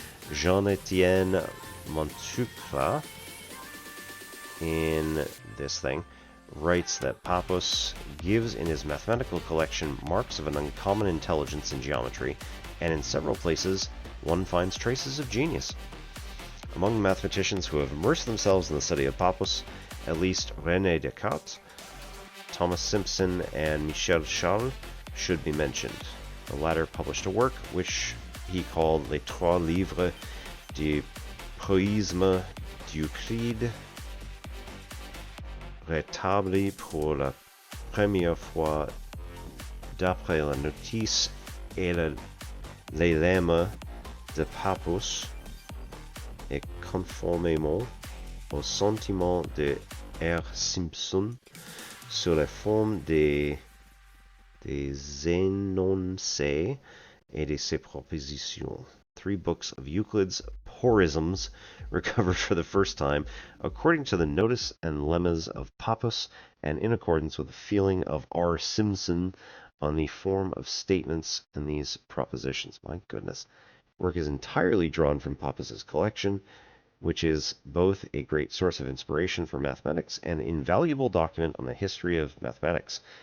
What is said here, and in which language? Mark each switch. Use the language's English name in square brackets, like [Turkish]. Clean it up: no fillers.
[English] Jean-Étienne Montucla, in this thing, writes that Pappus gives in his mathematical collection marks of an uncommon intelligence in geometry, and in several places one finds traces of genius. Among the mathematicians who have immersed themselves in the study of Pappus, at least René Descartes, Thomas Simpson, and Michel Charles should be mentioned. The latter published a work which he called [French] Les Trois Livres du Poéisme d'Euclide, rétabli pour la première fois d'après la notice et les lemmes de Pappus, et conformément au sentiment de R. Simpson sur la forme des énoncés et de ses propositions. [English] 3 books of Euclid's Porisms recovered for the first time, according to the notice and lemmas of Pappus, and in accordance with the feeling of R. Simpson on the form of statements in these propositions. My goodness. Work is entirely drawn from Pappus's collection, which is both a great source of inspiration for mathematics and an invaluable document on the history of mathematics.